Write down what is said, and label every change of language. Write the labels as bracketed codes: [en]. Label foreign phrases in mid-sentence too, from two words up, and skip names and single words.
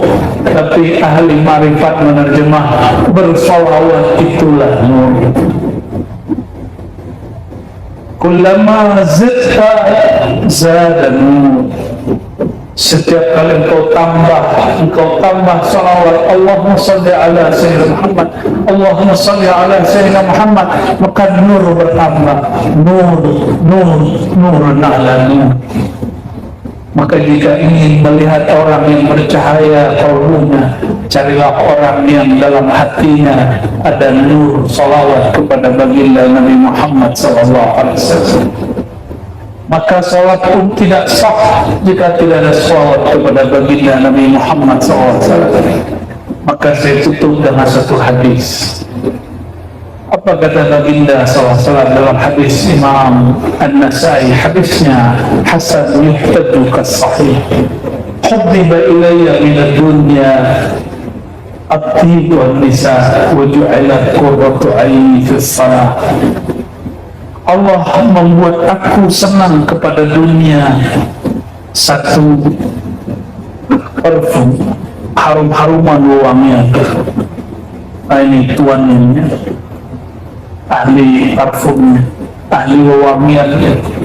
[id] Tapi ahli marifat menerjemah bersolawat itulah nur. [ar] كلما زدت زاد نور. [id] Setiap kali engkau tambah salawat, [ar] اللهم صل على سيدنا محمد, اللهم صل على سيدنا محمد, [id] maka nur bertambah, [ar] نور على نور. [id] Maka jika ingin melihat orang yang bercahaya kalbunya, carilah orang yang dalam hatinya ada nur salawat kepada baginda Nabi Muhammad SAW. Maka salat pun tidak sah jika tidak ada salawat kepada baginda Nabi Muhammad SAW. Maka saya tutup dengan satu hadis. Apa kata baginda SAW dalam hadis Imam An-Nasai? Hadisnya hasan [ar] يحتج كالصحيح. حبب إلي من الدنيا الطيب والنساء وجعلت قرة عيني في الصلاة. [id] Allah membuat aku senang kepada dunia. Satu, parfum, harum-haruman wanginya. Nah, ini tuannya, ahli parfumnya, ahli wangiannya.